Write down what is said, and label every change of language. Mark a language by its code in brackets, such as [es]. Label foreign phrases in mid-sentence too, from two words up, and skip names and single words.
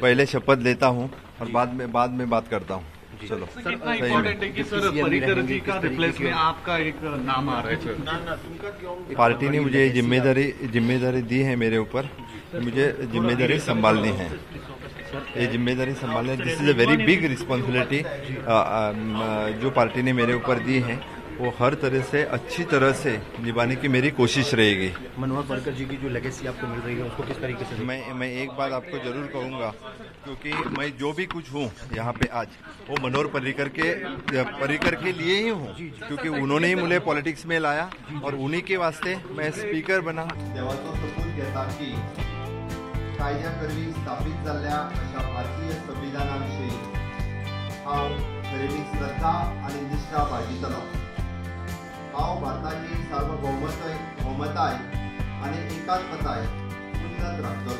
[hi] पहले शपथ लेता हूँ और बाद में बात करता हूँ। चलो कितना इम्पोर्टेंट है कि सर पर्रिकर जी का रिप्लेस में आपका एक नाम आ रहा है सर? पार्टी ने मुझे जिम्मेदारी दी है मेरे ऊपर, मुझे जिम्मेदारी संभालनी है। ये जिम्मेदारी संभालने, [en] This is a very big responsibility [hi] जो पार्टी ने मेरे ऊपर दी है, वो हर तरह से अच्छी तरह से निभाने की मेरी कोशिश रहेगी। मनोहर पर्रिकर जी की जो लेगेसी आपको मिल रही है उसको किस तरीके से? मैं एक बात आपको जरूर कहूँगा, क्योंकि मैं जो भी कुछ हूँ यहाँ पे आज, वो मनोहर पर्रिकर के लिए ही हूँ, क्योंकि उन्होंने ही मुझे पॉलिटिक्स में लाया और उन्हीं के वास्ते मैं स्पीकर बना। [kok] देवाचो सपूत घेता की कायद्याकरवी स्थापित जाल्ल्या अशा भारतीय संविधानाविषयी हांव खरेदी श्रद्धा आनी निष्ठा बाळगितलो। हांव भारताची सार्वभौमताय आनी एकात्मताय उन्नत राखतलो।